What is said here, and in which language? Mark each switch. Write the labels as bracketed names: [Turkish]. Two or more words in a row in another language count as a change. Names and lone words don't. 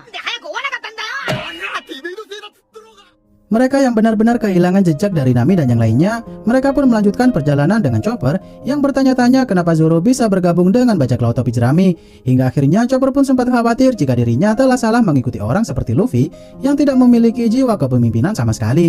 [Japanese] で早く追わなかったんだよ。てめえのせいだっつったろうが。 [Indonesian] Mereka yang benar-benar kehilangan jejak dari Nami dan yang lainnya, mereka pun melanjutkan perjalanan dengan Chopper yang bertanya-tanya kenapa Zoro bisa bergabung dengan bajak laut topi jerami. Hingga akhirnya Chopper pun sempat khawatir jika dirinya telah salah mengikuti orang seperti Luffy yang tidak memiliki jiwa kepemimpinan sama sekali.